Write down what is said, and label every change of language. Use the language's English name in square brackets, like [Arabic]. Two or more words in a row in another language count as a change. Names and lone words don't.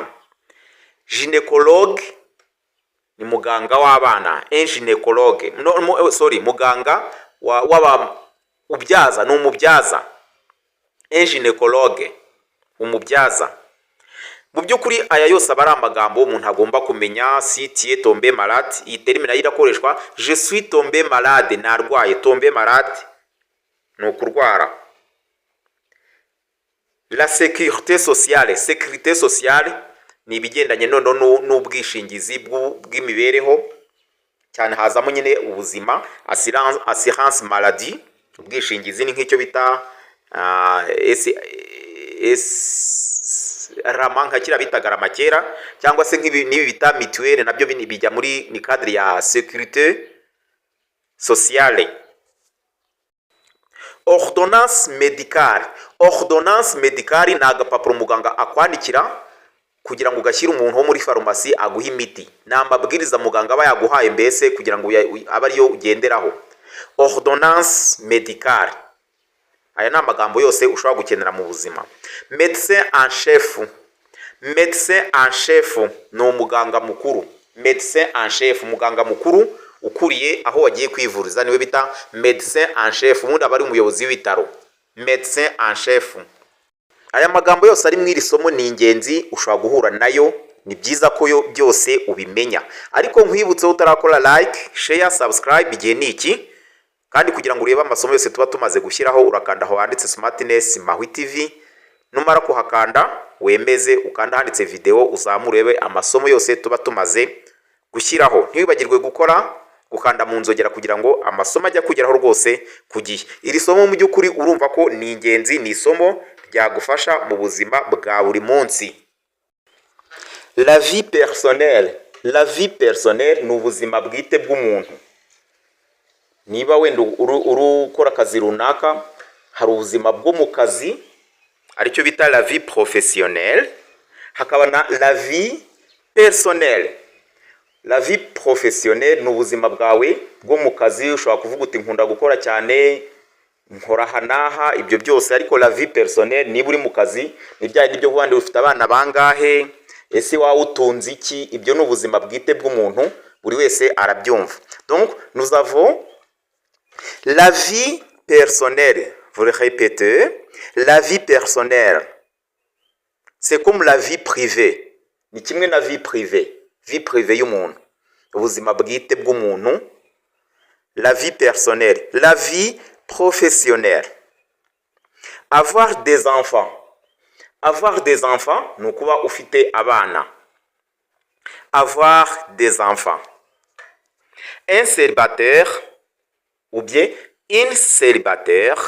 [Kinyarwanda] Gynécologue ni muganga w'abana. Gynécologue muganga ubyaza ni umubyaza. Gynécologue umubyaza. Mu by'ukuri aya yose aba ari amagambo umuntu agomba kumenya. [French] Si tu es tombé malade, [Kinyarwanda] iyi terime nayo irakoreshwa. [French] Je suis tombé malade, narwaye. Tombé malade [Kinyarwanda] ni ukurwara. [French] La sécurité sociale [Kinyarwanda] ni ibigendanye noneho n'ubwishingizi bw'imibereho, cyane hazamo nyine ubuzima. [French] Assurance maladie, [Kinyarwanda] ubwishingizi ni nk'icyo bita rama, nka kira bitaga rama kera, cyangwa se n'ibi bita mituelle, nabyo bijya muri ni cadre ya [French] sécurité sociale. Ordonnance médicale [Kinyarwanda] ni agapapuro muganga akwandikira kugira ngo ugashyire umuntu wo muri farumasi aguha imiti. Ni amabwiriza muganga aba yaguhaye mbese kugira ngo abe ariyo ugenderaho. [French] Ordonnance médicale. [Kinyarwanda] Aya ni amagambo yose ushobora gukenera mu buzima. [French] Médecin en chef [Kinyarwanda] ni umuganga mukuru. [French] Médecin en chef, [Kinyarwanda] muganga mukuru ukuriye aho wagiye kwivuriza, niwe bita [French] médecin en chef. [Kinyarwanda] Ubundi aba ari umuyobozi w'ibitaro. [French] Médecin en chef. [Kinyarwanda] Aya magambo yose ari mu iri somo ni ingenzi, ushobora guhura nayo. Ni byiza ko yo byose ubimenya, ariko nkwibutse utarakora [English] like, share, subscribe [Kinyarwanda] igihe niki, kandi kugira ngo urebe amasomo yose tuba tumaze gushyiraho urakanda aho handitse Smartness Mahwi TV. Numara kuhakanda wemeze, ukanda handitse video, uzamurebe amasomo yose tuba tumaze gushyiraho. Ntiwibagirwe gukanda mu nzogera kugira ngo amasomo ajya kugeraho rwose ku gihe. Iri somo mu by'ukuri urumva ko ni ingenzi, ni isomo ryagufasha mu buzima bwa buri munsi. [French] La vie personnelle [Kinyarwanda] ni ubuzima bwite bw'umuntu. Niba wenda ukora akazi runaka, hari ubuzima bwo mu kazi aricyo bita [French] la vie professionnelle, [Kinyarwanda] hakaba na [French] la vie personnelle. La vie professionnelle [Kinyarwanda] ni ubuzima bwawe bwo mu kazi. Ushobora kuvuga uti nkunda gukora cyane, nkora hanaha, ibyo byose. Ariko [French] la vie personnelle [Kinyarwanda] niba uri mu kazi, nibyaye nibyo wandi ufite abana bangahe, ese wawe utunze iki, ibyo ni ubuzima bwite bw'umuntu, buri wese arabyumva. [French] Donc nous avons la vie personnelle. Vous le répétez, la vie personnelle. C'est comme la vie privée. [Kinyarwanda] Ni kimwe na [French] vie privée. Vie privée [Kinyarwanda] y'umuntu, ubuzima bwite bw'umuntu. [French] La vie personnelle. La vie professionnelle. Avoir des enfants. Avoir des enfants [Kinyarwanda] ni ukuba ufite abana. [French] Avoir des enfants. Un célibataire ou bien une célibataire.